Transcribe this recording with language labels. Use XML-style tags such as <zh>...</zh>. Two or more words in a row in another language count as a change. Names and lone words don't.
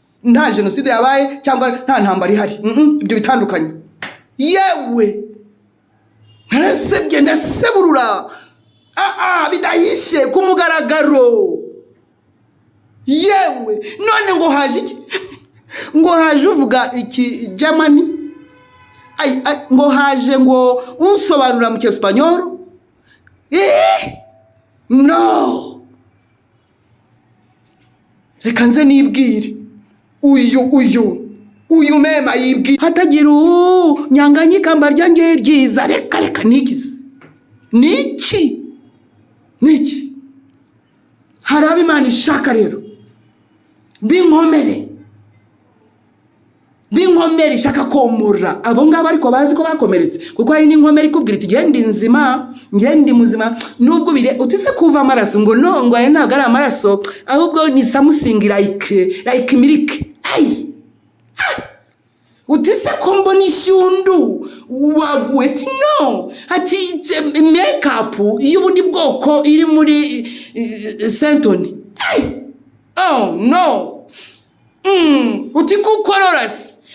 <rw>Nta jenoside yabaye cyangwa nta ntambara ihari. Mm-mm, ibyo bitandukanye. Yewe, narasebye, ndaseburura. Ah, ah, bidahishe, ku mugaragaro. Yewe, none ngo haje iki? Ngo haje uvuga iki Germany? Ay, ay, ngo haje ngo unsobanurira mu Cyesipanyoro? Eh? No. Reka nze nibwire. Uyu, uyu, uyu mema yibwire. Hatagira unyanganya ikamba ryanjye ryiza. Reka, reka, ni iki se? Ni iki? Ni iki? Hari abo Imana ishaka rero. B'inkomere. b'inkomere ishaka komora. Abo ngabo ariko bazi ko bakomeretse, kuko hari n'inkomere ikubwira iti, "Nge ndi nzima, nge ndi muzima." Nubwo bire-, uti se kuva amaraso ngo no, ngo aya ntago ari amaraso, ahubwo ni</rw> <en>something like, like milk.</en> <rw>Ay! Ah! Uti se ko mbona ishyundu, waguwe? Ati, "No." Ati,</rw> <en>"Make up</en> <rw>y'ubundi bwoko iri muri, eh, Sentoni." Ay!</rw> <en>Oh, no.</en> <rw>Mm. Uti ko ukorora se?</rw>